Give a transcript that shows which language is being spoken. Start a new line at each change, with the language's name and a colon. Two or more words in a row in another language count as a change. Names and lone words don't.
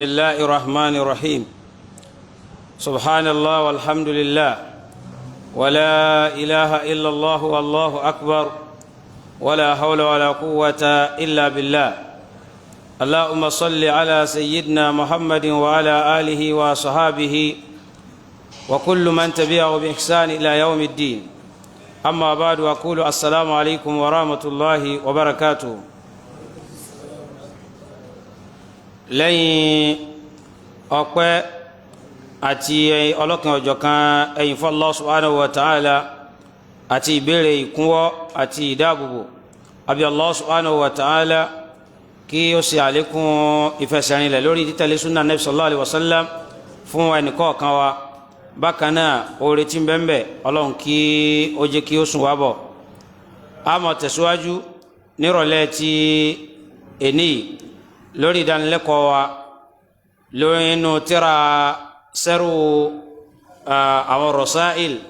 Arabic: الله الرحمن الرحيم سبحان الله والحمد لله ولا إله إلا الله والله أكبر ولا حول ولا قوة إلا بالله اللهم صل على سيدنا محمد وعلى آله وصحابه وكل من تبعه بإحسان إلى يوم الدين أما بعد أقول السلام عليكم ورحمة الله وبركاته
Yoruba: lẹ́yìn ọpẹ́ àti ọlọ́kan ọ̀jọ̀kan ẹ̀yìn fún Allah
Arabic: سبحانه وتعالى
Yoruba: àti ìbéèrè ìkúnwọ́ àti ìdáàbòbò àbí Allah
Arabic: سبحانه وتعالى
Yoruba: kí ó ṣe àlékún ìfẹsẹ̀rinlẹ̀ lórí títẹ̀lé súnà Nabi
Arabic: صلى الله عليه وسلم
Yoruba: fún ẹnìkọ̀ọ̀kan wa bákan náà oore tí ń bẹ́ẹ̀ ọlọ́run kí ó jẹ́ kí ó sùn wá bọ̀ a máa tẹ̀síwájú nírọ̀lẹ́ ti èní lórí ìdánilẹ́kọ̀ọ́ wa lórí inú tírà sẹ́rù àwọn Rasail